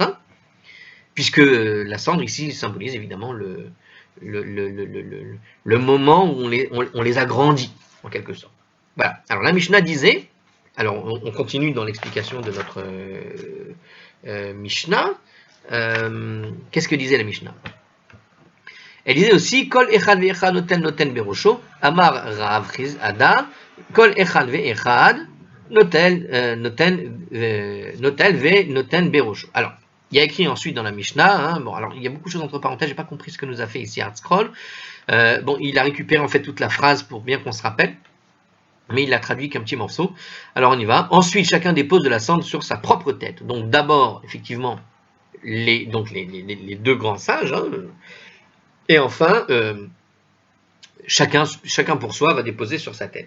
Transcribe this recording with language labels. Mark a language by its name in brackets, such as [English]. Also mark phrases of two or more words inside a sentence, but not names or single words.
[French] Hein, puisque la cendre ici symbolise évidemment le moment où on les a grandis, en quelque sorte. Voilà. Alors la Mishnah disait, alors on continue dans l'explication de notre Mishnah. Qu'est-ce que disait la Mishnah? Elle disait aussi, [Hebrew] כל אחד ואחד נותן בראשו, אמר רב אדא, כל אחד ואחד נותן בראשו. [French] Alors, il y a écrit ensuite dans la Mishnah, hein, bon, alors il y a beaucoup de choses entre parenthèses, j'ai pas compris ce que nous a fait ici Hardscroll. Bon, il a récupéré en fait toute la phrase pour bien qu'on se rappelle, mais il l'a traduit qu'un petit morceau. Alors on y va. Ensuite, chacun dépose de la cendre sur sa propre tête. Donc d'abord, effectivement, les deux grands sages, hein, et enfin, chacun pour soi va déposer sur sa tête.